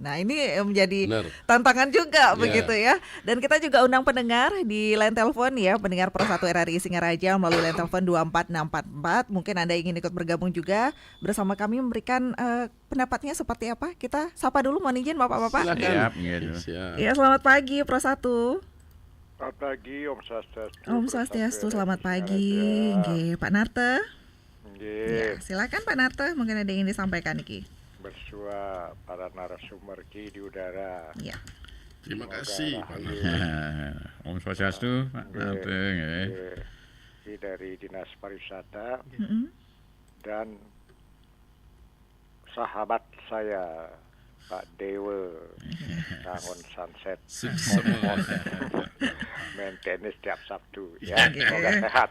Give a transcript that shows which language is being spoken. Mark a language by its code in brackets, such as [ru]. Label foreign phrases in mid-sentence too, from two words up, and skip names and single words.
[id] Nah ini menjadi tantangan juga begitu ya. Dan kita juga undang pendengar di line telepon ya, pendengar Pro 1 RRI Singaraja melalui line telepon 24644. Mungkin Anda ingin ikut bergabung juga bersama kami memberikan pendapatnya seperti apa. Kita sapa dulu, mohon izin Bapak-bapak. Siap. Ya, selamat pagi Pro 1. Selamat pagi, [ban] Om Swastiastu. Om Swastiastu, [id] selamat pagi. [ban] Nggih, Pak Narte. [id] Ya, silakan Pak Narte, mungkin ada yang ingin disampaikan Ki. Bersua para narasumber Ki di udara. Ya. Terima kasih Pak [ban] Om Swastiastu, Pak Narte. [id] Ki dari Dinas Pariwisata dan sahabat saya Pak Dewa Bangun Sunset main tenis tiap Sabtu ya, semoga sehat.